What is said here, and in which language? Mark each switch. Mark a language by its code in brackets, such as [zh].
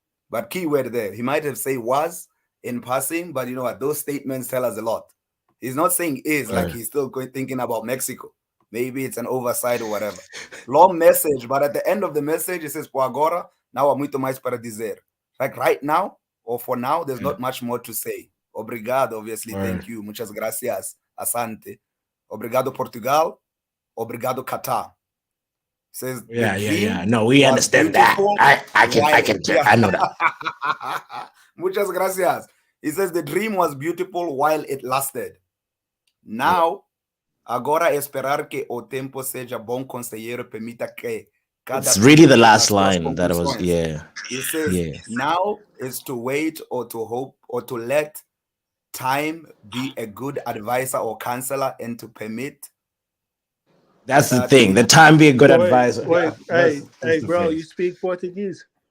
[en] But keyword there, he might have said was in passing, but you know what? Those statements tell us a lot. He's not saying is, like he's still thinking about Mexico. Maybe it's an oversight or whatever. Long message, but at the end of the message, it says, [pt] por agora, não há muito mais para dizer. [en] Like right now, or for now, there's not much more to say. [pt] Obrigado, [en] obviously. Thank you. [es] Muchas gracias. [sw] Asante. [pt] Obrigado, Portugal. Obrigado, Qatar. Says [en] yeah. No, we understand that. I know that. [es] Muchas gracias. [en] He says the dream was beautiful while it lasted. Now, [pt] agora esperar que o tempo seja bom conselheiro permita que cada. [en] It's really the last line that was. Yeah. He says now is to wait or to hope or to let time be a good advisor or counselor and to permit. That's the thing. The time be a good advisor. Hey, bro, you speak Portuguese?